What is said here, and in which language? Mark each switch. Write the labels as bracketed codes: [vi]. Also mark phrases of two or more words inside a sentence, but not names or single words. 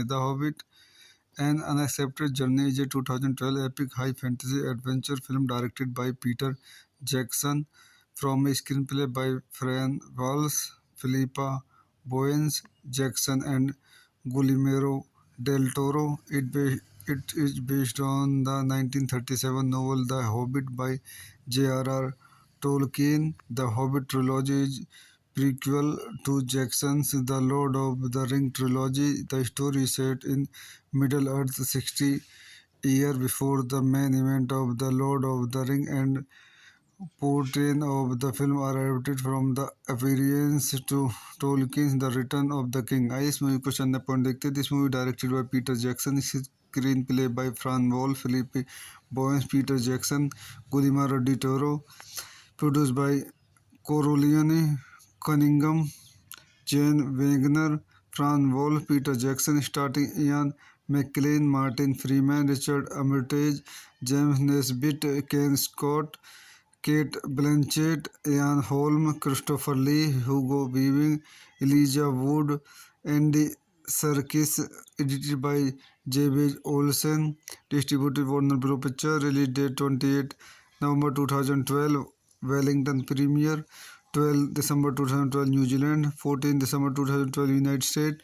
[en] The Hobbit An Unexpected Journey is a 2012 epic high fantasy adventure film directed by Peter Jackson from a screenplay by Fran Walls, Philippa Boyens Jackson and Guillermo del Toro. It is based on the 1937 novel The Hobbit by J.R.R. Tolkien. The Hobbit trilogy is prequel to Jackson's The Lord of the Ring trilogy. The story is set in Middle-earth 60 years before the main event of The Lord of the Ring, and portion of the film are adapted from the appearance to Tolkien's The Return of the King. [hi] आइए इस मूवी को चंद पॉइंट देखते हैं। [en] This movie directed by Peter Jackson, screen play by Fran Wall, Philip Boyens, Peter Jackson, Guillermo de Toro, produced by Carolynne Cunningham, Zane Weiner, Fran Wall, Peter Jackson, starring Ian McKellen, Martin Freeman, Richard Armitage, James Nesbitt, Ken Stott, Cate Blanchett, Ian Holm, Christopher Lee, Hugo Weaving, Elijah Wood, Andy Serkis. Edited by Jabez Olssen. Distributed Warner Bro Picture. Release date 28 November 2012 Wellington premiere. 12 दिसंबर 2012 न्यूजीलैंड. 14 दिसंबर 2012 यूनाइटेड स्टेट.